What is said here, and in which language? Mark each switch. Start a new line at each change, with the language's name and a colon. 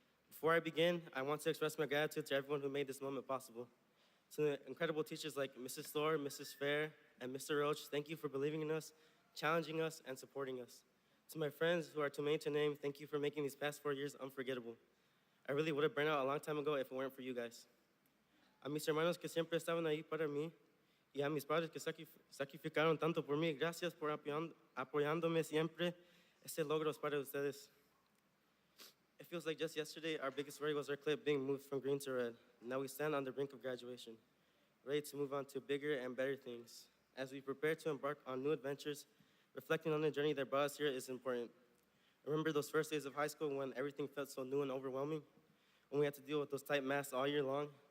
English: Before I begin, I want to express my gratitude to everyone who made this moment possible. To the incredible teachers like Mrs. Thor, Mrs. Fair, and Mr. Roach, thank you for believing in us, challenging us, and supporting us. To my friends who are too many to name, thank you for making these past 4 years unforgettable. I really would have burned out a long time ago if it weren't for you guys.
Spanish: A mis hermanos que siempre estaban ahí para mí, y a mis padres que sacrificaron tanto por mí, gracias por apoyándome siempre. Este logro es para ustedes.
English: It feels like just yesterday, our biggest worry was our clip being moved from green to red. Now we stand on the brink of graduation, ready to move on to bigger and better things. As we prepare to embark on new adventures, reflecting on the journey that brought us here is important. Remember those first days of high school when everything felt so new and overwhelming? When we had to deal with those tight masks all year long?